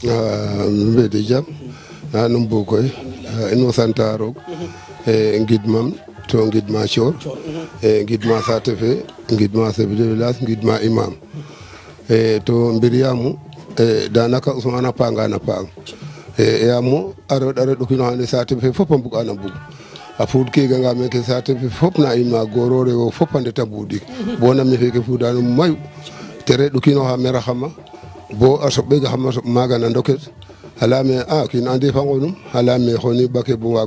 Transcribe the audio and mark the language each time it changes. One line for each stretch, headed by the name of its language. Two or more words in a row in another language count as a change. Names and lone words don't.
Serer: mbede jam na num bu koy ino santa roog ngidmam to ngidma Thior ngidma saate fe ngidma
French: chef de village
Serer: ngidma imam to mbir Yamou danaka Ousmane a paanga na paang Yamou a reɗ ɗokino xane saate fe fop a mbug'an a mbug a fuud keganga meke saate fe fop na in ma goor o rew o fop a ndeta mbuuɗik bo nam ne feke fuudanum mayu te re ɗokinoxa meraxama bo a soɓɓegaxama soɓ maaga na ndoket a leyame a kiin andi fa ngonum a leyame xoni ɓake bo waago